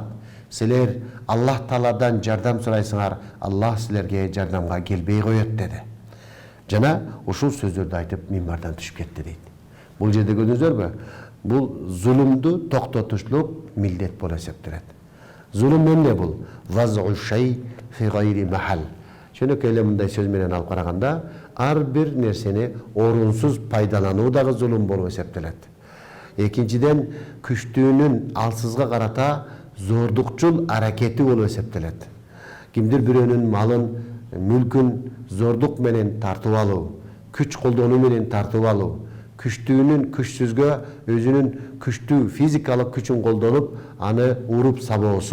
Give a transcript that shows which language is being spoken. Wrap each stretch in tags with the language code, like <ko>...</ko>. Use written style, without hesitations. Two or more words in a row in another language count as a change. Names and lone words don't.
<ky>Силер Аллах Тааладан жардам сурайсыңар, Аллах силерге жардамга келбей коет деди. Жана ушул сөздөрдү айтып минбардан түшүп кетти дейт. Бул жерде көрдүңүздөрбү? Бул зулумду токтотушлук милдет болуп эсептелет. Зулум эмне бул?</ky> <ar>وضع الشيء في غير محله.</ar> <ky>Чөнөкөй эле мындай сөз менен алып караганда, ар бир нерсени орунсуз пайдалануу дагы зулум болуп эсептелет. Экинчиден, күчтүүнүн алсызга карата зордукчул аракети болуп эсептелет. Кимдир бирөөнүн малын, мүлкүн зордук менен тартып алуу, күч колдонуу менен тартып алуу, күчтүүнүн күчсүзгө өзүнүн күчтүү физикалык күчүн колдонуп, аны уруп сабоосу.</ky>